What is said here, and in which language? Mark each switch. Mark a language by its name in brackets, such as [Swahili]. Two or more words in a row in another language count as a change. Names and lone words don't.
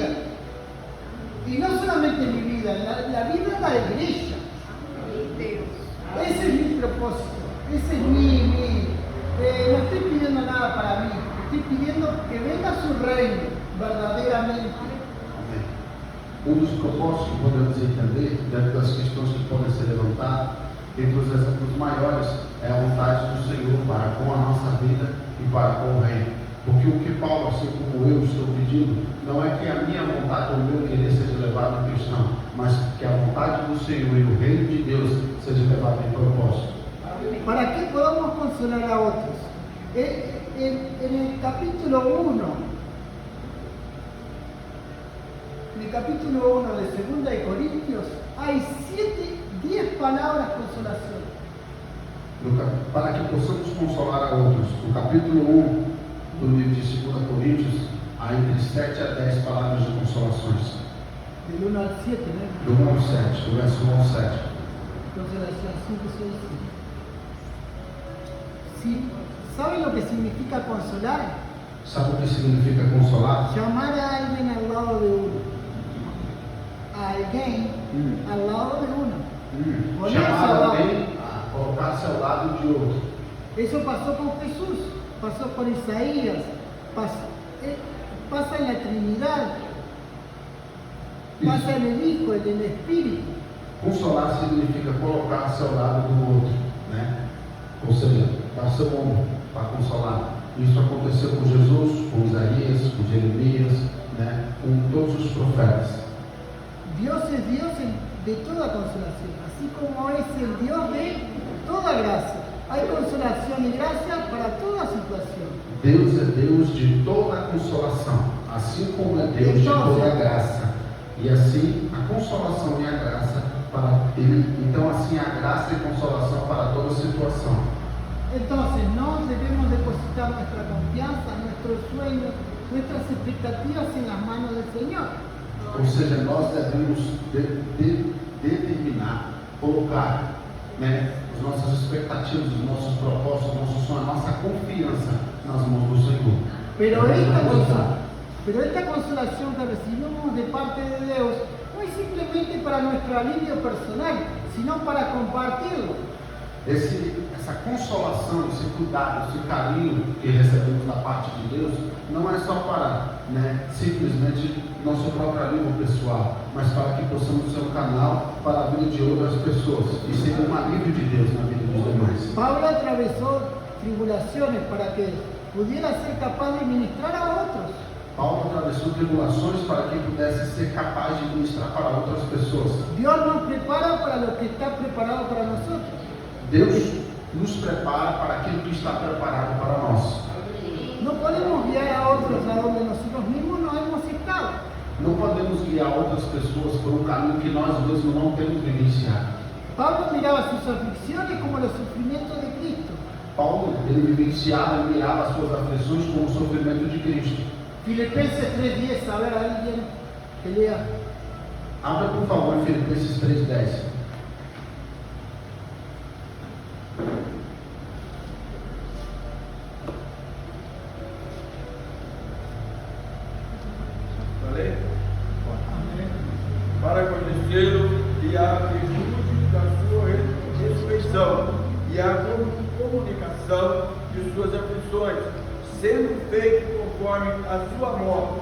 [Spanish] Y no solamente en mi vida, en la vida de la iglesia. Ese es mi propósito, ese es no estoy pidiendo nada para mí, estoy pidiendo que venga su reino verdaderamente. [Portuguese] um dos propósitos que podemos entender, dentro das questões que podem ser levantadas, entre os exemplos maiores, é a vontade do Senhor para com a nossa vida e para com o reino. Porque o que Paulo, assim como eu estou pedindo, não é que a minha vontade ou o meu querer seja levado em questão, mas que a vontade do Senhor e o reino de Deus seja levado em propósito. [Spanish] Para que podamos consolar a otros. En el capítulo 1, de 2 de Corintios, hay 10 palabras consolación. [Portuguese] Para que possamos consolar a outros. No capítulo 1 do livro de 2 Coríntios, há entre 7 a 10 palavras de consolações. [Spanish] Del 1 al 7, ¿no? [Portuguese] Do 1 ao 7, do verso 1 ao 7. [Spanish] Consolación 5, 6, 7. Sí. ¿Saben lo que significa consolar? [Portuguese] Sabe o que significa consolar? [Spanish] Llamar a alguien al lado de uno. A alguien al lado de uno. Ponerse [Portuguese] Chamar [Spanish] al lado. [Portuguese] alguém colocar-se ao lado de outro. [Spanish] Eso pasó con Jesús, pasó con Isaías, pasa en la Trinidad, pasa en el Hijo, en el Espíritu. [Portuguese] Consolar significa colocar-se ao lado do outro, né? Ou seja, dar seu ombro para consolar. Isso aconteceu com Jesus, com Isaías, com Jeremias, né? Com todos os profetas. [Spanish] Dios es Dios de toda consolación, así como es el Dios de toda gracia. Hay consolación y gracia para toda situación. [Portuguese] Deus é Deus de toda consolação, assim como é Deus de toda graça. E assim, a consolação e a graça para Ele. Então, assim, a graça e consolação para toda situação. [Spanish] Entonces, no debemos depositar nuestra confianza, nuestros sueños, nuestras expectativas en las manos del Señor. [Portuguese] Ou seja, nós devemos determinar, colocar, né, as nossas expectativas, os nossos propósitos, os nossos sonhos, a nossa confiança nas mãos do Senhor. [Spanish] Pero esta consolación que recibimos de parte de Dios no es simplemente para nuestro alivio personal, sino para compartirlo. [Portuguese] Essa consolação, esse cuidado, esse carinho que recebemos da parte de Deus, não é só para, né, simplesmente nosso próprio alívio pessoal, mas para que possamos ser um canal para a vida de outras pessoas e ser um alívio de Deus na vida dos demais. [Spanish] Pablo atravesó tribulaciones para que pudiera ser capaz de ministrar a otros. [Portuguese] Paulo atravessou tribulações para que pudesse ser capaz de ministrar para outras pessoas. [Spanish] Dios nos prepara para lo que está preparado para nosotros. [Portuguese] Deus nos prepara para aquilo que está preparado para nós. [Spanish] No podemos guiar a otros a donde nosotros mismos no hemos estado. [Portuguese] Não podemos guiar outras pessoas por um caminho que nós mesmos não temos vivenciado. [Spanish] Pablo miraba sus aflicciones como los sufrimientos de Cristo. [Portuguese] Paulo, ele vivenciava e mirava as suas aflições como o sofrimento de Cristo. [Spanish] Filipenses 3:10, a ver, alguien que lea. [Portuguese] Abra, por favor, em Filipenses 3:10. Para conhecê-lo e a virtude da sua ressurreição e a comunicação de suas aflições, sendo feito conforme a sua morte.